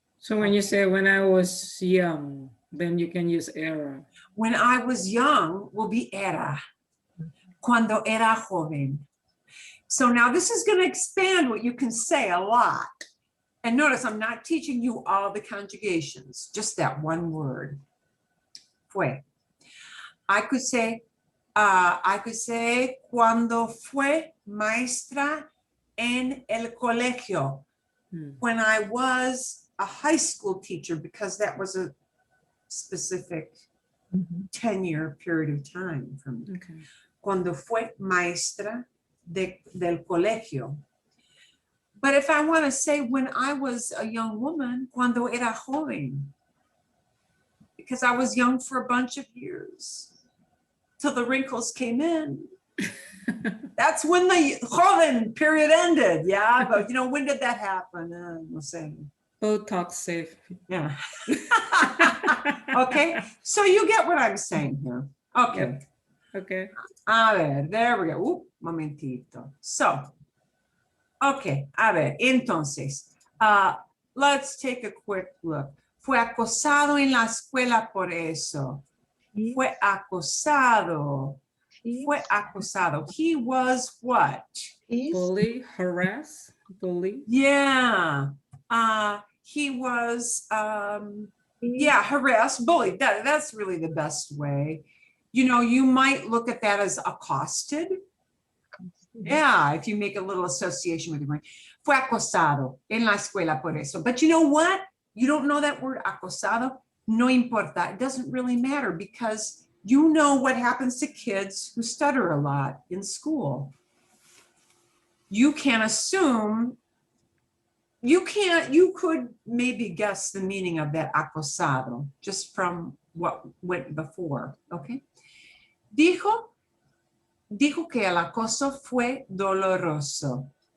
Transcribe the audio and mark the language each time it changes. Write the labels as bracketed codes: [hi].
[en] So when you say when I was young, then you can use era. When I was young will be era. [es] Cuando era joven. [en] So now this is going to expand what you can say a lot. And notice I'm not teaching you all the conjugations, just that one word. [es] Fue. [en] I could say [es] cuando fue maestra en el colegio. [en] When I was a high school teacher, because that was a specific 10-year period of time for me. Okay. [es] Cuando fue maestra del colegio. [en] But if I want to say when I was a young woman, [es] cuando era joven, [en] because I was young for a bunch of years, till the wrinkles came in. That's when the joven period ended. Yeah, but you know, when did that happen? No saying. Botox safe. Yeah. Okay, so you get what I'm saying here. Okay. Yep. Okay. [es] A ver, [en] there we go. [es] Momentito. [en] So, okay, [es] a ver, entonces, [en] let's take a quick look. [es] Fue acosado en la escuela por eso. Fue acosado. Fue acosado. [en] He was what? Bully, harass, bully. Yeah. He was, yeah, harassed, bullied. That's really the best way. You know, you might look at that as accosted. Yeah, if you make a little association with your brain. [es] Fue acosado en la escuela por eso. [en] But you know what? You don't know that word acosado? [es] No importa. [en] It doesn't really matter because you know what happens to kids who stutter a lot in school. You can assume, you could maybe guess the meaning of that acosado just from what went before, okay? [es] Dijo que el acoso fue doloroso.